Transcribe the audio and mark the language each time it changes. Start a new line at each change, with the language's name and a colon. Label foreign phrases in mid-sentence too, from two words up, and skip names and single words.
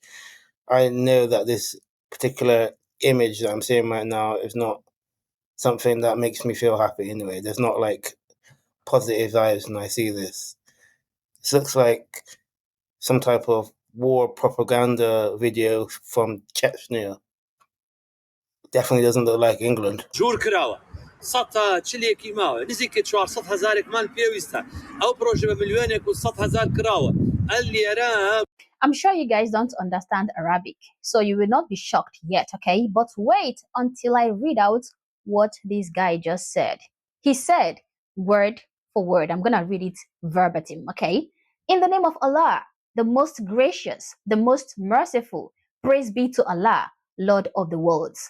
English: I know that this particular image that I'm seeing right now is not something that makes me feel happy anyway. There's not like positive vibes when I see this. This looks like some type of war propaganda video from Chechnya. Definitely doesn't look like England.
Central Kurdish: جور کراوە سەد چلێکی ماوە نزیکە 400,000 مان پێویستە ئەو پرۆژە بە ملیۆنێک و 100,000 کراوە ئەلێرە.
English: I'm sure you guys don't understand Arabic, so you will not be shocked yet, okay? But wait until I read out what this guy just said. He said, word for word, I'm gonna read it verbatim, okay? In the name of Allah, the most gracious, the most merciful, praise be to Allah, Lord of the worlds.